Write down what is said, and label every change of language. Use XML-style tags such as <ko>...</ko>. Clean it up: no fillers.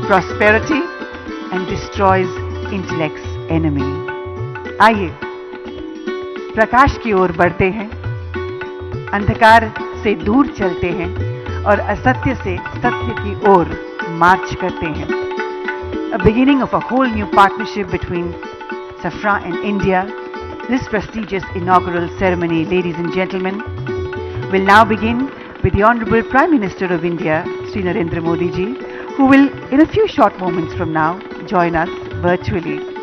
<en>prosperity and destroys intellect's enemy.</en> <hi>आइए प्रकाश की ओर बढ़ते हैं, अंधकार से दूर चलते हैं और असत्य से सत्य की ओर मार्च करते हैं.</hi> <en>A beginning of a whole new partnership between Safra and India. This prestigious inaugural ceremony, ladies and gentlemen, will now begin with the Honorable Prime Minister of India, Shri Narendra Modi ji, who will in a few short moments from now join us virtually.</en>